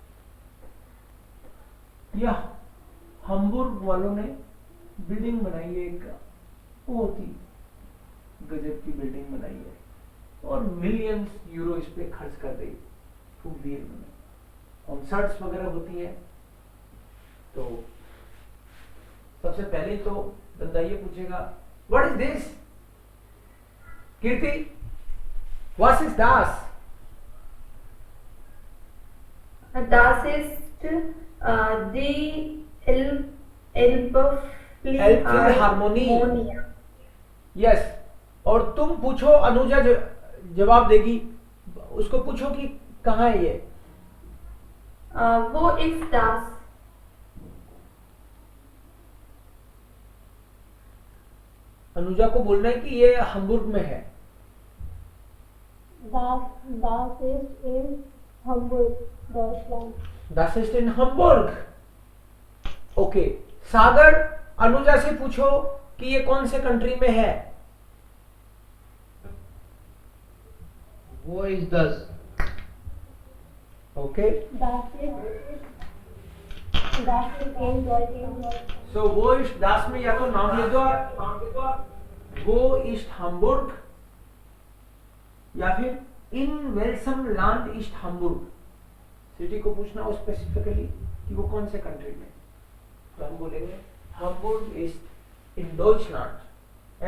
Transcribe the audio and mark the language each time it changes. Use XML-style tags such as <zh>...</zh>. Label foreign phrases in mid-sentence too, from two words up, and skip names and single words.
<hi>यह हम्बुर्ग वालों ने बिल्डिंग बनाई है, एक बहुत ही गजब की बिल्डिंग बनाई है और</hi> <en>millions euro</en> <hi>इस पे खर्च कर दी, फूक दिए उन्होंने। कॉन्सर्ट्स वगैरह होती हैं। तो सबसे पहले तो बंदा ये पूछेगा</hi> <en>what is this? कीर्ति, What is das?</en> <de>Das ist Die Elbphilharmonie. Elbphilharmonie.</de> <hi>यस, और तुम पूछो, अनुजा जवाब देगी, उसको पूछो कि कहाँ है ये।</hi> <de>Wo ist das?</de> <hi>अनुजा को बोलना है कि ये हम्बुर्ग में है।</hi> <de>Das ist in Hamburg, Deutschland. Das ist in Hamburg.</de> <hi>ओके, सागर अनुजा से पूछो कि ये कौन से कंट्री में है।</hi> <de>Wo ist das? ओके, Das ist in Deutschland. सो Wo ist das</de> <hi>में या तो नाम ले दो,</hi> <de>Wo ist Hamburg,</de> <hi>या फिर</hi> <de>In welchem Land ist Hamburg.</de> <hi>सिटी को पूछना हो स्पेसिफिकली कि वो कौन से कंट्री में, तो हम बोलेंगे</hi> <de>Hamburg ist in Deutschland.</de>